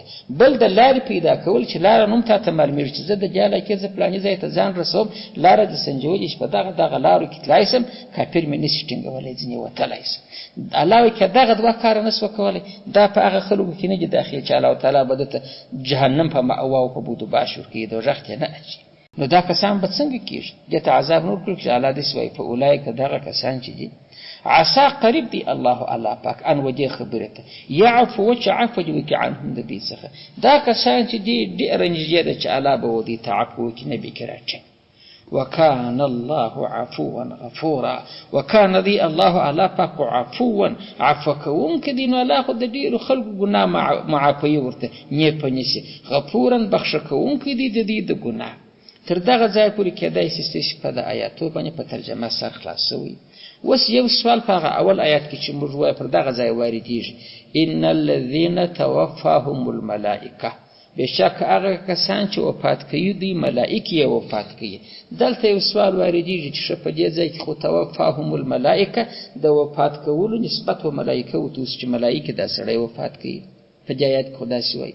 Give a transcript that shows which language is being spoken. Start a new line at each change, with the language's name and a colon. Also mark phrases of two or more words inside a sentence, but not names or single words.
Pashto: بل د لارې پیدا کول چې لاره نوم تا ته معلومېږي چې زه د دې علاقې زه فلاني ځای ته ځان رسوم، لاره دې سنجولې چې په دغه لارو کې تللی سم، کافر مې نشي ټینګولی، ځینې وتلی سم. الله وایي که دغه دوه کاره نه سوه کولی، دا په هغه خلکو کې نه دي داخل چې الله تعالی به دته جهنم په مأوا او په بود و باش ورکوي، دوزخ ته نه اچي. نو دا کسان به څنګه کېږي؟ دې ته عذاب نور کړو چې الله داسې وایي فاولئک دغه کسان چې دي عسى قریب دی الله پاک ان ودې خبره ته يعفو چې عفو وکړي عنهم د دې څخه. دا کسان چې دي ډېر نږدې ده چې الله به ودې تعفو وکړي نبي کراچي.
Arabic: وكان الله عفوا غفورا،
Pashto: وكان ذي الله پاک عفوا عفو کوونکی دی، نو الله خو د ډېرو خلکو ګناه معافوي ورته نه پنيسي، غفورا بخښ کوونکی دی د دې د ګناه. تر دغه ځای پورې کېدای شي چې په د آیاتو باندې په ترجمه سر خلاصوي. اوس یو سوال په هغه اول آیات کې چې موږ وایو پر دغه ځای واردېږي
Arabic: ان الذين توفاهم الملائکه،
Pashto: بشک هغه کسان چې وفات کوي دوی ملائکې یې وفات کوي. دلته یو سوال واردېږي چې په دې ځای کې خو
Arabic: توفاهم الملائکه
Pashto: د وفات کولو نسبت و ملائکه وته چې ملائکه دا سړی وفات کوي، په دې آیات کې خو داسې وایي.